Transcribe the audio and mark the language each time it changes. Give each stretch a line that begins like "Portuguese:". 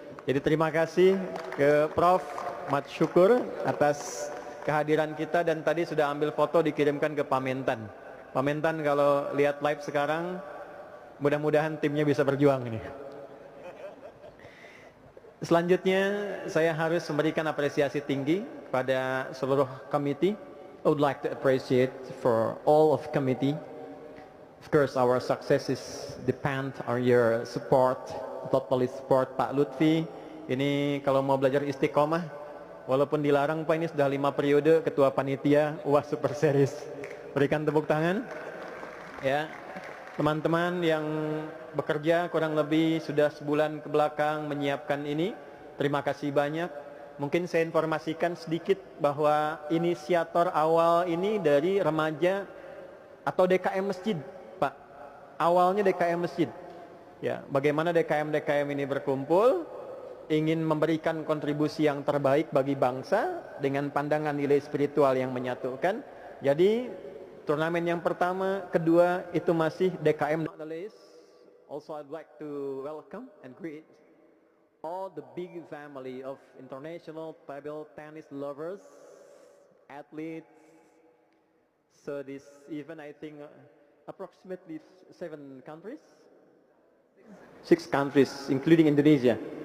Indonesian: Jadi terima kasih ke Prof. Mat Syukur atas kehadiran kita, dan tadi sudah ambil foto dikirimkan ke Pak Mentan. Pak Mentan kalau lihat live sekarang, mudah-mudahan timnya bisa berjuang ini. Selanjutnya saya harus memberikan apresiasi tinggi pada seluruh komite.
English: I would like to appreciate for all of committee. Of course, our success is depend on your support, totally support Pak Lutfi.
Indonesian: Ini kalau mau belajar istiqomah, walaupun dilarang Pak, ini sudah 5 periode ketua panitia UAS Super Series. Berikan tepuk tangan. Ya, teman-teman yang bekerja kurang lebih sudah sebulan ke belakang menyiapkan ini, terima kasih banyak. Mungkin saya informasikan sedikit bahwa inisiator awal ini dari remaja atau DKM Masjid, Pak. Awalnya DKM Masjid. Ya, bagaimana DKM-DKM ini berkumpul, ingin memberikan kontribusi yang terbaik bagi bangsa dengan pandangan nilai spiritual yang menyatukan. Jadi turnamen yang pertama, kedua itu masih DKM.
English: Also, I'd like to welcome and greet all the big family of international table tennis lovers, athletes. So this event, I think, approximately 7 countries, 6 countries, including Indonesia.